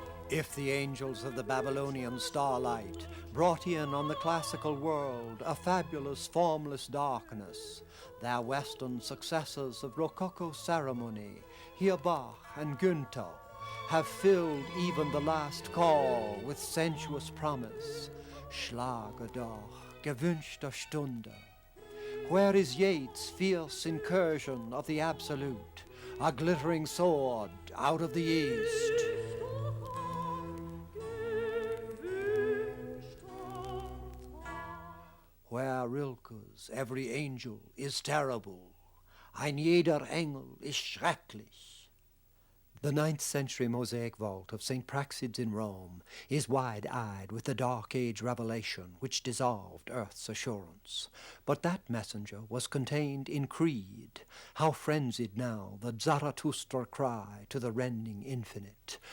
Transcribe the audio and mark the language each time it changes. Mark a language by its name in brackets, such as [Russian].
[English] If the angels of the Babylonian starlight brought in on the classical world a fabulous formless darkness, their Western successors of Rococo ceremony, hier Bach and Günther, have filled even the last call with sensuous promise. [German] Schlage doch, gewünschte Stunde. [English] Where is Yeats' fierce incursion of the absolute, a glittering sword out of the east? Where Rilke's every angel is terrible, [German] ein jeder Engel ist schrecklich. [English] The 9th-century mosaic vault of St. Praxed's in Rome is wide-eyed with the Dark Age revelation which dissolved Earth's assurance. But that messenger was contained in creed. How frenzied now the Zarathustra cry to the rending infinite.